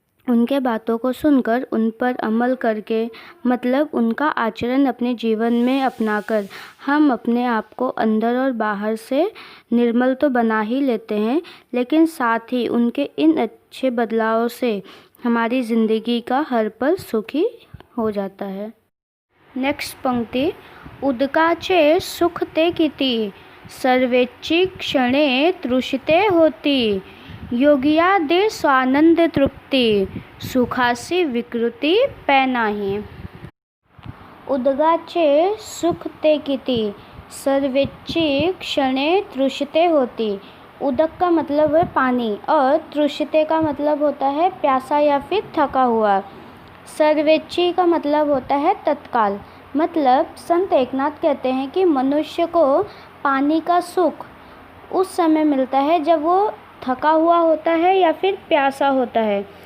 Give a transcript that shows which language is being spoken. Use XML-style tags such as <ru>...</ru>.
<hi>उनके बातों को सुनकर उन पर अमल करके, मतलब उनका आचरण अपने जीवन में अपनाकर हम अपने आप को अंदर और बाहर से निर्मल तो बना ही लेते हैं, लेकिन साथ ही उनके इन अच्छे बदलावों से हमारी ज़िंदगी का हर पल सुखी हो जाता है। नेक्स्ट पंक्ति,</hi> <mr>उदकाचे सुख ते किती, सर्वेच्ची क्षणे तृषिते होती, योगिया दे स्वानंद तृप्ति, सुखासी विकृति पै नाही। उदगाचे सुख ते किती, सर्वेच्ची क्षणे तृषिते होती।</mr> <hi>उदक का मतलब है पानी और तृषिते का मतलब होता है प्यासा या फिर थका हुआ। सर्वेच्ची का मतलब होता है तत्काल। मतलब संत एकनाथ कहते हैं कि मनुष्य को पानी का सुख उस समय मिलता है जब वो थका हुआ होता है या फिर प्यासा होता है।</hi>